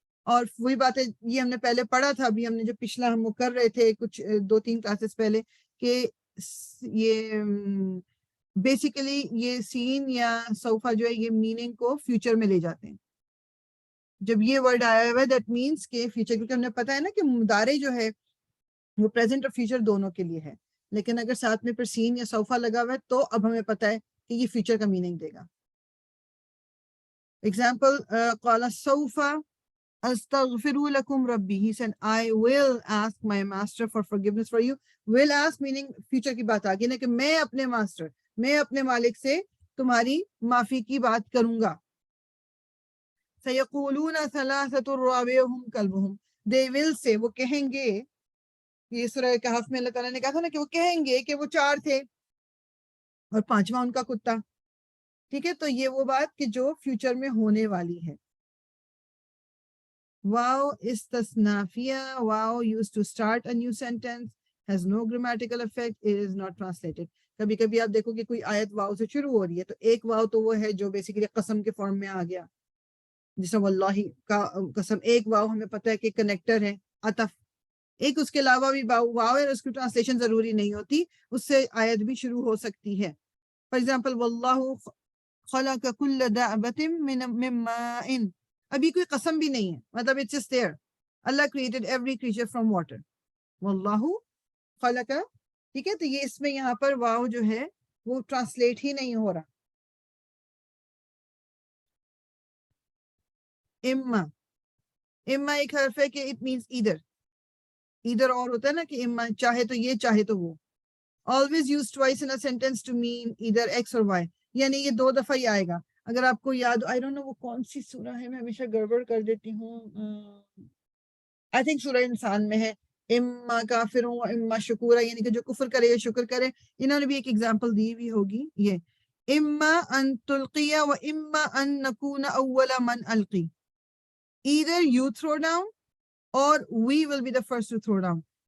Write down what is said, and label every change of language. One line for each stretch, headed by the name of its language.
Urdu: اور وہی بات ہے, یہ ہم نے پہلے پڑھا تھا, ابھی ہم نے جو پچھلا ہم وہ کر رہے تھے کچھ 2-3 کلاسز پہلے, کہ یہ بیسیکلی یہ سین یا سوفا جو ہے یہ میننگ کو فیوچر میں لے جاتے ہیں. جب یہ ورڈ آیا ہوا ہے دیٹ مینس کہ فیوچر, کیونکہ ہم نے پتا ہے نا کہ مضارع جو ہے وہ پریزنٹ اور فیوچر دونوں کے لیے ہے, لیکن اگر ساتھ میں پھر سین یا سوفا لگا ہوا ہے تو اب ہمیں پتا ہے کہ یہ فیوچر کا میننگ دے گا.
English: example,
Arabic: قال سوف استغفر لکم ربی,
English: he said I will ask my master for forgiveness for you.
Urdu: will ask meaning future کی بات آگئی نا, کہ میں اپنے ماسٹر, میں اپنے مالک سے تمہاری معافی کی بات کروں گا.
Arabic: سیقولون ثلاثۃ رابعہم کلبہم,
English: they will say,
Urdu: وہ کہیں گے, یہ سورہ کہف میں اللہ تعالیٰ نے کہا تھا نا کہ وہ کہیں گے کہ وہ 4 تھے اور 5واں ان کا کتا. ٹھیک ہے, تو یہ وہ بات کہ جو فیوچر میں ہونے والی ہے.
English: واو استثنافیہ, واو used to start a new sentence, has no grammatical effect, it is not translated.
Urdu: کبھی کبھی آپ دیکھو کہ کوئی آیت واو سے شروع ہو رہی ہے, تو ایک واو تو وہ ہے جو بیسیکلی قسم کے فارم میں آ گیا, جس میں واللہ کا قسم, ایک واو ہمیں پتہ ہے کہ کنیکٹر ہے, عطف. ایک اس کے علاوہ بھی واو ہے, اس کی ٹرانسلیشن ضروری نہیں ہوتی, اس سے آیت بھی شروع ہو سکتی ہے. فار ایگزامپل
Arabic: واللہ خلق کل دابۃ من ماء,
Urdu: ابھی کوئی قسم بھی نہیں ہے, مطلب
English: It's just there. اللہ created every creature from water,
Arabic: واللہ خلق.
Urdu: ٹھیک ہے, تو یہ اس میں یہاں پر واو جو ہے وہ ٹرانسلیٹ ہی نہیں ہو رہا. اما, اما ایک حرف ہے کہ اٹ مینس ایدر, ایدر اور ہوتا ہے نا کہ اما چاہے تو یہ چاہے تو وہ.
English: always used twice in a sentence to mean either x or y,
Urdu: یعنی یہ 2 دفعہ ہی آئے گا. اگر آپ کو یاد,
English: I don't know
Urdu: وہ کون سی سورہ ہے, میں ہمیشہ گڑبڑ کر دیتی ہوں, I think سورہ انسان میں ہے,
Arabic: اما کافروں و اما شکورا,
Urdu: یعنی کہ جو کفر کرے یا شکر کرے. انہوں نے بھی ایک ایگزامپل دی ہوئی ہوگی, یہ
Arabic: اما ان تلقی و اما ان نکون اول من القی,
English: either you throw down or we will be the first to throw down.